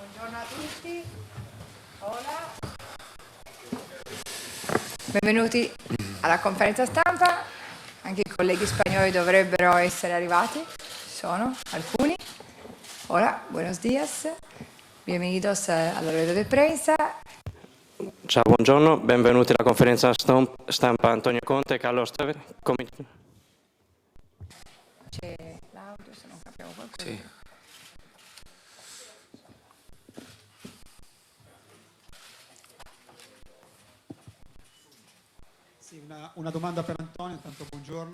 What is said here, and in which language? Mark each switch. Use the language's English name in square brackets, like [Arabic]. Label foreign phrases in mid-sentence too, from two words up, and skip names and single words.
[Italian] Buongiorno a tutti. Hola. Benvenuti alla conferenza stampa. Anche i colleghi spagnoli dovrebbero essere arrivati. Ci sono alcuni. [Spanish] Hola, buenos días. Bienvenidos alla rueda de prensa. [Italian] Ciao, buongiorno, benvenuti alla conferenza stampa Antonio Conte, Carlo Staver. C'è l'audio, se non capiamo qualcosa. Sì. Sì, una domanda per Antonio, intanto buongiorno.